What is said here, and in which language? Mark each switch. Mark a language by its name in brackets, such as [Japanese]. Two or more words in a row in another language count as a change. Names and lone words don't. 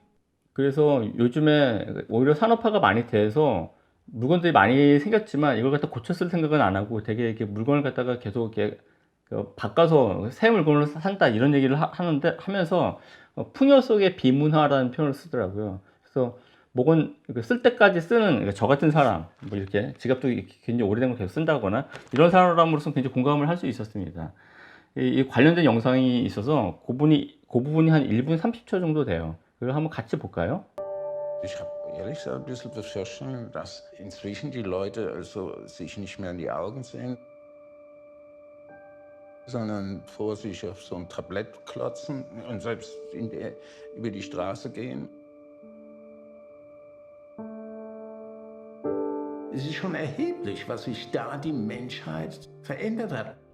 [Korean] 그래서 요즘에 오히려 산업화가 많이 돼서 물건들이 많이 생겼지만 이걸 갖다 고쳐 쓸 생각은 안 하고 되게 이렇게 물건을 갖다가 계속 이렇게 바꿔서 새 물건을 산다 이런 얘기를 하면서 풍요 속의 비문화라는 표현을 쓰더라고요. 그래서 목은 쓸 때까지 쓰는, 그러니까 저 같은 사람, 뭐 이렇게 지갑도 굉장히 오래된 거 계속 쓴다거나 이런 사람으로서 굉장히 공감을 할 수 있었습니다. 이 관련된 영상이 있어서 그 부분이 한 1분 30초 정도 돼요. 그걸 한번 같이 볼까요? [German] Ich habe ehrlich gesagt ein bisschen befürchten, dass inzwischen die Leute also sich nicht mehr in die Augen sehen, sondern vor sich auf so ein Tablett klotzen und selbst über die Straße gehen. Es ist schon erheblich, was sich da die Menschheit verändert hat.